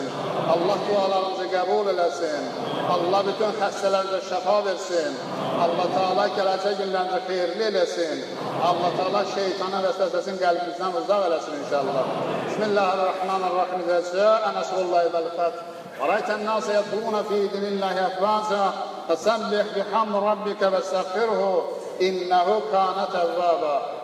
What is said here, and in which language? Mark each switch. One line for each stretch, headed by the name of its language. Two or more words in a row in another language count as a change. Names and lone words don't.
Azerbaijani: Allah dualarımızı qəbul eləsin. Allah bütün xəstələrimizə şəfa versin. Allah Teala gələcək günlərimizi xeyirli eləsin. Allah Teala şeytana vəsvəsəsini qəlbimizdən uzaq eləsin inşallah.
Arabic: بسم الله الرحمن الرحيم جاء نصر الله والفتح. وَرَيْتَ النَّاسَ يَدْخُلُونَ فِي دِينِ اللَّهِ أَفْوَاجًا فَسَبِّحْ بِحَمْدِ رَبِّكَ وَاسْتَغْفِرْهُ إِنَّهُ كَانَ تَوَّابًا